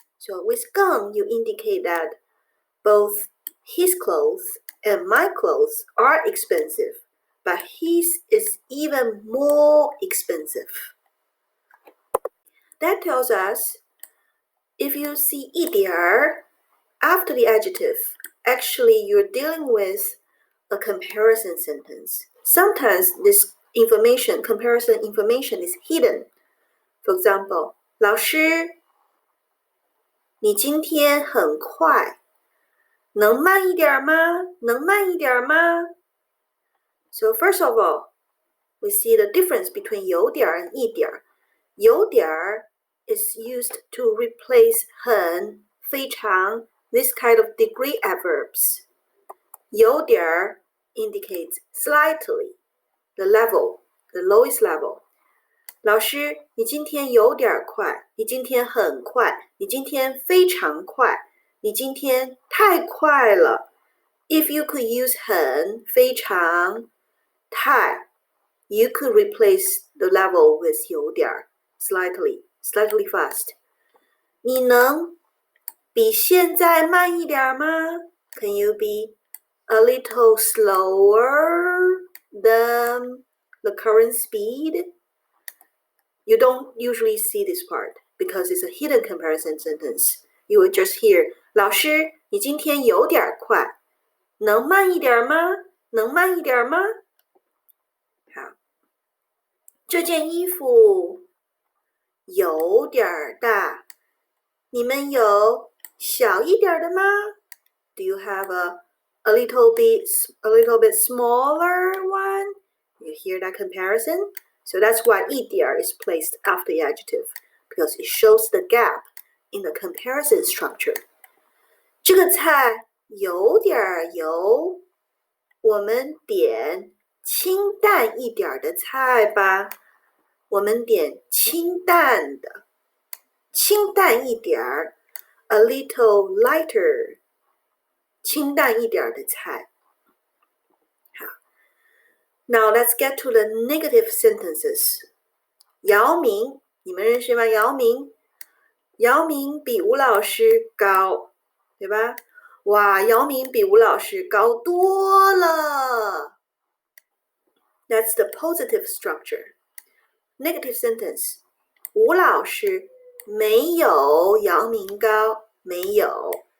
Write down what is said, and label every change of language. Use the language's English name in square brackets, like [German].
[English] So with 更, you indicate that both his clothes and my clothes are expensive, but his is even more expensive. That tells us if you see 一点儿 after the adjective, actually you're dealing with a comparison sentence. Sometimes this information, comparison information is hidden. For example, [Chinese] 老师，你今天很快，能慢一点吗？能慢一点吗？ [English] So first of all, we see the difference between 有点 and 一点。有点 is used to replace 很、非常 this kind of degree adverbs. 有点 indicates slightly, the level, the lowest level. [Chinese] 老师，你今天有点快，你今天很快，你今天非常快，你今天太快了。 [English] If you could use 很、非常、太 you could replace the level with 有点 slightly fast. [Chinese] 你能比现在慢一点吗？ [English] Can you be a little slower than the current speed? You don't usually see this part because it's a hidden comparison sentence. You will just hear, [Chinese] 老师，你今天有点快，能慢一点吗？能慢一点吗？好，这件衣服有点大，你们有小一点的吗？ [English] Do you have a little bit smaller one? You hear that comparison? So that's why 一点 is placed after the adjective, because it shows the gap in the comparison structure. [Chinese] 这个菜有点油，我们点清淡一点的菜吧。我们点清淡的，清淡一点 [English] a little lighter, [Chinese] 清淡一点的菜。 [English] Now let's get to the negative sentences. [Chinese] 姚明，你们认识吗？姚明比吴老师高，对吧？哇，姚明比吴老师高多了。 [English] That's the positive structure. Negative sentence. [Chinese] 吴老师没有姚明高，没有。